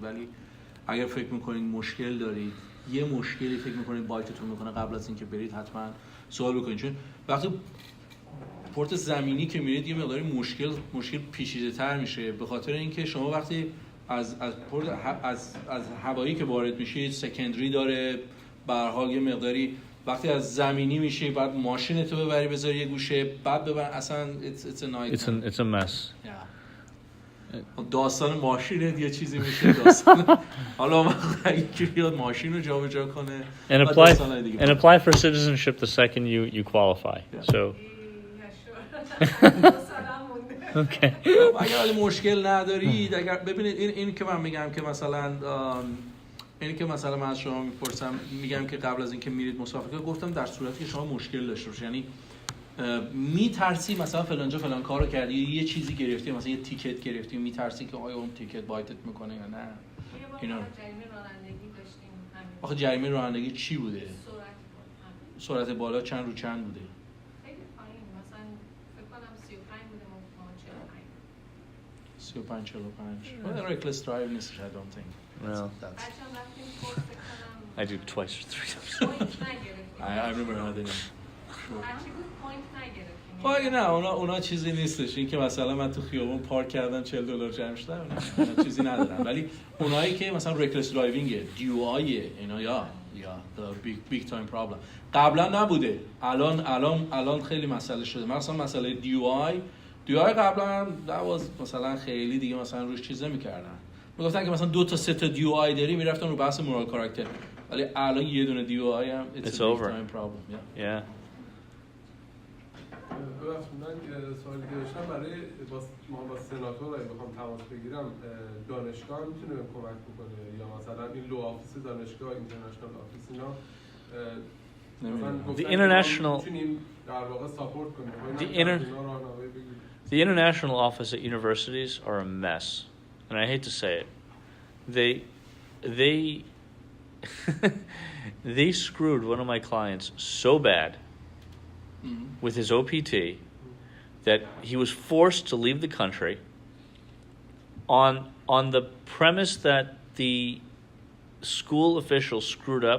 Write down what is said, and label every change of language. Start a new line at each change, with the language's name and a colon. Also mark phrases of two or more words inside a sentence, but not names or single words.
Persian: ولی اگر فکر میکنید مشکل دارید، یه مشکلی فکر میکنید بایتتون میکنه، قبل از اینکه برید حتما سوال بکنید، چون وقتی پورت زمینی که میرید یه مقداری مشکل پیچیده‌تر میشه، به خاطر اینکه شما وقتی از هوایی که وارد میشید سکندری داره، به هر حال یه مقداری وقتی از زمینی میشه بعد ماشینتو ببری بذاری یه گوشه، بعد ببر، اصلا
English: it's a mess.
Persian: داستان ماشینه یه چیزی میشه، داستان حالا وقتی یکی بیاد ماشین رو جابجا کنه
English: and apply for citizenship the second you qualify. So Okay.
Persian: اگر مشکل ندارید، اگر ببینید این که من میگم که مثلا من از شما میپرسم میگم که قبل از اینکه میرید مسافرت گفتم در صورتی که شما مشکل داشته باشید، یعنی میترسی مثلا فلانجا فلان کارو کردی، یه چیزی گرفتی، مثلا یه تیکت گرفتی، میترسی که آیا اون تیکت بایتت میکنه یا نه. اینا جریمه رانندگی داشتیم. آخه جریمه رانندگی چی بوده؟ سرعت بالا چند رو چند بوده؟ خیلی پایین، مثلا فکر کنم 35 بوده، ما 45. 35 45.
English: Well, reckless driving is, I don't think. No. I do twice or 3 times. I remember how they did.
Persian: خب اگه نه اونا چیزی نیستش، این که مثلا من تو خیابون پارک کردم $40 جمع شده، اونا چیزی ندارن. ولی اونایی که مثلا
English: reckless driving DUI
Persian: اینا یا
English: the big time problem
Persian: قبلا نبوده، الان خیلی مسئله شده. مثلا مسئله DUI قبلا مثلا خیلی دیگه مثلا روش چیز نمی‌کردن، میگفتن که مثلا 2 تا 3 تا DUI داری، میرفتن رو بحث
English: moral character,
Persian: ولی الان یه دونه DUI هم
English: it's a big time problem. Yeah.
Persian: من سوالی که داشتم برای با سناتور اگه بخوام تماس بگیرم، دانشگاه میتونه بهم کمک بکنه یا مثلا این
English: law office
Persian: دانشگاه،
English: international office
Persian: اینا
English: The international
Persian: در واقع ساپورت کنه.
English: The international office at universities are a mess, and I hate to say it. They screwed one of my clients so bad with his OPT that he was forced to leave the country on the premise that the school officials screwed up.